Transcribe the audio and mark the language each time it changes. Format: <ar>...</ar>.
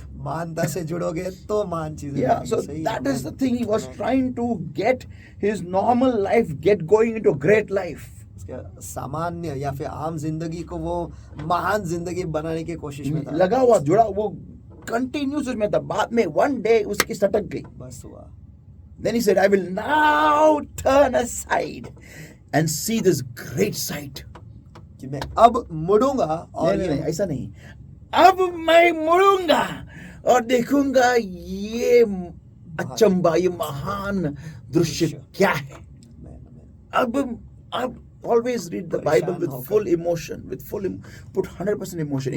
<hi>मानता से जुड़ोगे तो मान चीजें।</hi> <en>Yeah, so that is the thing. He was trying to get his normal life, get going into a great life.</en> <hi>सामान्य या फिर आम जिंदगी को वो महान जिंदगी बनाने की कोशिश में था। लगा हुआ, जुड़ा, वो कंटिन्यूस उसमें था। बाद में</hi> <en>one day</en> <hi>उसकी सटक गई, बस हुआ।</hi> <en>Then he said, I will now turn aside and see this great sight.</en> <hi>कि मैं अब मुड़ूंगा, और नहीं, ऐसा नहीं। अब मैं मुड़ूंगा और देखूंगा ये अचंबा, ये महान दृश्य क्या है। अब</hi> <en>always read the Bible with full emotion, put 100% emotion.</en>